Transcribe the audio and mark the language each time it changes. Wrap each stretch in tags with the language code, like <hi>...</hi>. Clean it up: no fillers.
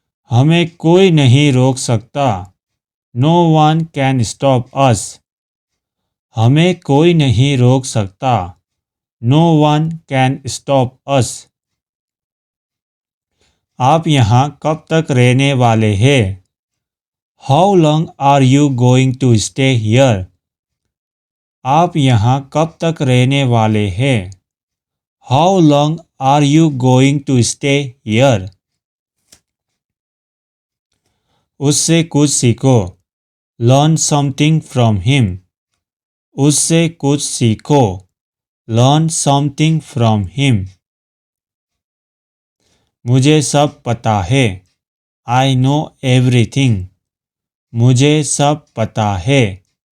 <hi>हमें कोई नहीं रोक सकता।</hi> <en>No one can stop us.</en> <hi>हमें कोई नहीं रोक सकता।</hi> <en>No one can stop us.</en> <hi>आप यहाँ कब तक रहने वाले हैं?</hi> <en>How long are you going to stay here?</en> <hi>आप यहाँ कब तक रहने वाले हैं?</hi> <en>How long are you going to stay here?</en> <hi>उससे कुछ सीखो।</hi> <en>learn something from him,</en> <hi>उससे कुछ सीखो।</hi> <en>Learn something from him.</en> <hi>मुझे सब पता है।</hi> <en>I know everything,</en> <hi>मुझे सब पता है।</hi>